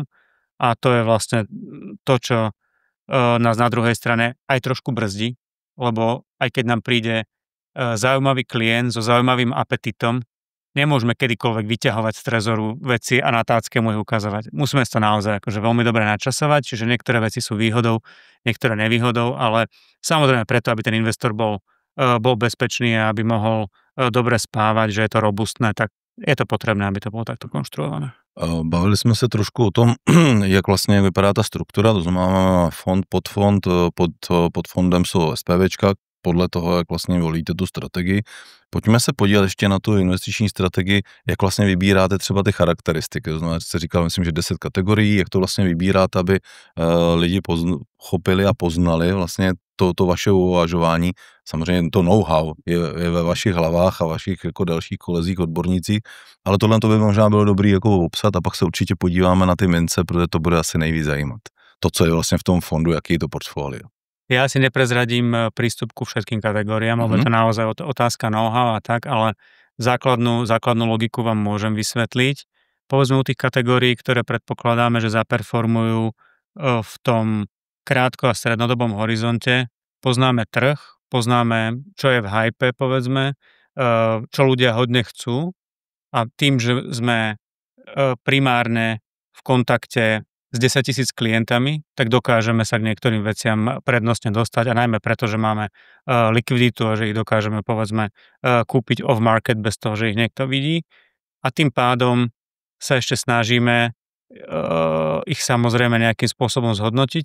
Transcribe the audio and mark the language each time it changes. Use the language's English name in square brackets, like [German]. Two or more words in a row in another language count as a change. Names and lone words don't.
[Slovak] A to je vlastne to, čo nás na druhej strane aj trošku brzdí, lebo aj keď nám príde zaujímavý klient so zaujímavým apetitom, nemôžeme kedykoľvek vyťahovať z trezoru veci a na tácke mu ich ukazovať. Musíme to naozaj akože veľmi dobre načasovať, čiže niektoré veci sú výhodou, niektoré nevýhodou, ale samozrejme preto, aby ten investor bol bezpečný a aby mohol dobre spávať, že je to robustné, tak je to potrebné, aby to bolo takto konštruované. [Czech] Bavili jsme se trošku o tom, jak vlastně vypadá ta struktura, to znamená máme fond, podfond, pod fondem jsou SPVčka, podle toho, jak vlastně volíte tu strategii. Pojďme se podívat ještě na tu investiční strategii, jak vlastně vybíráte třeba ty charakteristiky. To znamená, jste říkal, myslím, že 10 kategorií, jak to vlastně vybíráte, aby lidi chopili a poznali vlastně to vaše uvažování. Samozřejmě to know-how je ve vašich hlavách a vašich jako dalších kolezích, odbornících, ale tohle to by možná bylo dobrý jako obsat a pak se určitě podíváme na ty mince, protože to bude asi nejvíc zajímat. To, co je vlastně v tom fondu, jaký je to portfólio. [Slovak] Ja si neprezradím prístup ku všetkým kategóriám, lebo je to naozaj otázka know-how a tak, ale základnú logiku vám môžem vysvetliť. Povedzme u tých kategórií, ktoré predpokladáme, že zaperformujú v tom krátko a strednodobom horizonte, poznáme trh, poznáme, čo je v hype, povedzme, čo ľudia hodne chcú a tým, že sme primárne v kontakte s 10 000 klientami, tak dokážeme sa k niektorým veciam prednostne dostať a najmä preto, že máme likviditu a že ich dokážeme povedzme kúpiť off-market bez toho, že ich niekto vidí a tým pádom sa ešte snažíme ich samozrejme nejakým spôsobom zhodnotiť.